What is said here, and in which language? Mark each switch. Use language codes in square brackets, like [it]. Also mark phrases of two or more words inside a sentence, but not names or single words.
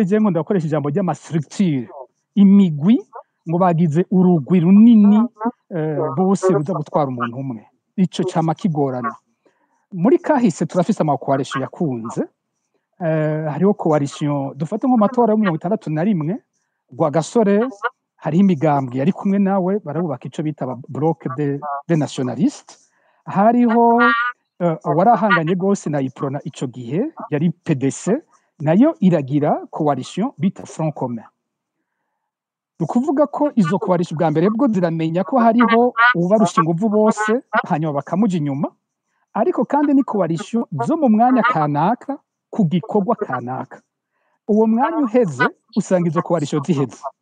[rn] keje ngo ndakoresha ijambo ry'amastructure imigwi ngo bagize urugwi runini bose ruza gutwara umuntu umwe ico cyama kigorana muri kahise turafise amakoalition yakunze hariho coalition dufate nko matora yo 61 gwa gasore hari imigambwe yari kumwe nawe barabubaka ico bita [fr] bloc de nationaliste [rn] hariho warahanganye gose na iprona ico gihe yari PDC nayo iragira coalition bita Front Commun ukuvuga ko izo coalition bwa mbere bwo ziramenya ko hariho ubarusha inguvu bose hanyuma bakamuja inyuma ariko kandi ni coalition zo mu mwanya kanaka ku gikorwa kanaka uwo mwanya uheze usanga izo coalition ziheze